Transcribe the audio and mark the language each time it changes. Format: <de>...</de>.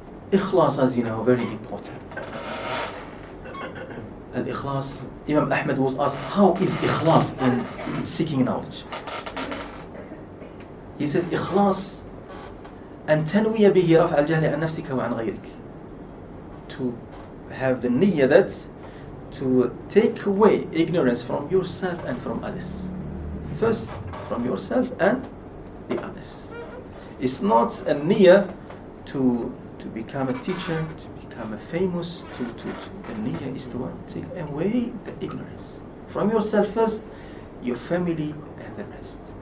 <en>Ikhlas, as you know, very important. And ikhlas, Imam Ahmad was asked, how is ikhlas in seeking knowledge? He said, ikhlas</en> <ar>أن تنوي به رفع الجهل عن نفسك وعن غيرك.</ar> <en>To have the niyyah, that to take away ignorance from yourself and from others. First from yourself and the others. It's not a niyyah to become a teacher, to become a famous, the niyyah is to take away the ignorance from yourself first, your family and the rest.</en>